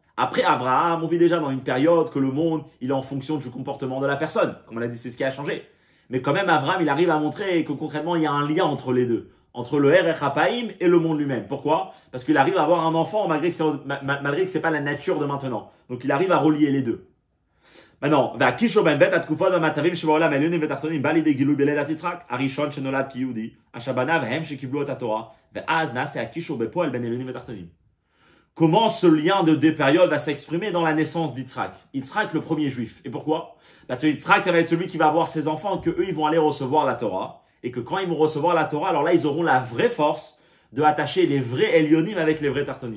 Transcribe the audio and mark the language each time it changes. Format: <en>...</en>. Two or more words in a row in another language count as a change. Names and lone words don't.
<fr>Après Abraham, on vit déjà dans une période que le monde, il est en fonction du comportement de la personne. Comme on l'a dit, c'est ce qui a changé. Mais quand même, Abraham, il arrive à montrer que concrètement, il y a un lien entre les deux. Entre le</fr> <he>ערך האפיים</he> <fr>et le monde lui-même. Pourquoi? Parce qu'il arrive à avoir un enfant malgré que c'est pas la nature de maintenant. Donc il arrive à relier les deux. Maintenant,</fr> <he>והקישור בין בית התקופות והמצבים שבעולם העליונים ותחתונים בא לידי גילוי בלידת יצחק, הראשון שנולד כיהודי, אשר בניו הם שקיבלו את התורה, ואז נעשה הקישור בפועל בין עליונים ותחתונים.</he> <fr>Comment ce lien de deux périodes va s'exprimer dans la naissance d'Yitzhak? Yitzhak, le premier juif. Et pourquoi? Parce que Yitzhak, ça va être celui qui va avoir ses enfants, que eux, ils vont aller recevoir la Torah. Et que quand ils vont recevoir la Torah, alors là, ils auront la vraie force de attacher les vrais Elionim avec les vrais Tartonim.</fr>